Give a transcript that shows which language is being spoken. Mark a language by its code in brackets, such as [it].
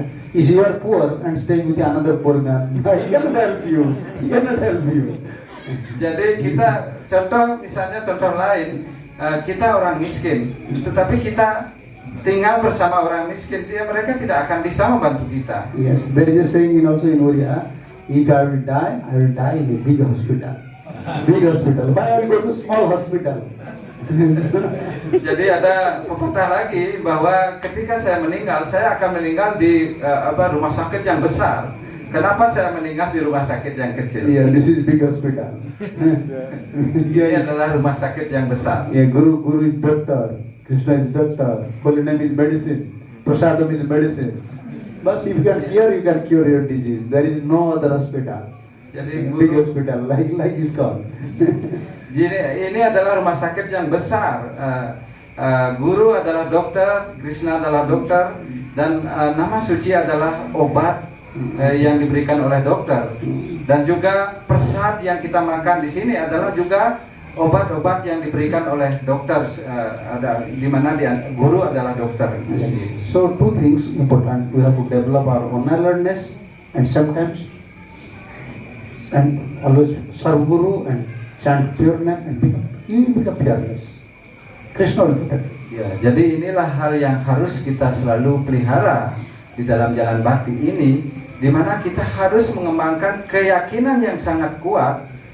[en] If you are poor and staying with another poor man, he cannot help you. He cannot help you. [id] Jadi kita contoh lain, kita orang miskin, tetapi kita tinggal bersama orang miskin, mereka tidak akan bisa membantu kita. [en] Yes, there is a saying also in Oriya, if I will die in a big hospital. Big hospital. Why I will go to small hospital? [id] Jadi ada pepatah lagi bahwa ketika saya meninggal, saya akan meninggal di rumah sakit yang besar. Kenapa saya meninggal di rumah sakit yang kecil? [en] Yeah, this is big hospital. [id] Ini adalah rumah sakit yang besar. [en] Yeah, Guru is doctor, Krishna is doctor, Holy Name is medicine, Prasadam is medicine. But if you can cure your disease. There is no other hospital. [id] Jadi [en] big hospital like is called. [id] Jadi ini adalah rumah sakit yang besar. Guru adalah dokter, Krishna adalah dokter, dan nama suci adalah obat yang diberikan oleh dokter. Dan juga prasad yang kita makan di sini adalah juga obat-obat yang diberikan oleh dokter, ada di mana guru adalah dokter. [en] So two things important. We have to develop our own alertness and sometimes and always serve Guru and chant pure name and become fearless. Krishna will protect. [id] Ya, jadi inilah hal yang harus kita selalu pelihara di dalam jalan bakti ini, di mana kita harus mengembangkan keyakinan yang sangat kuat.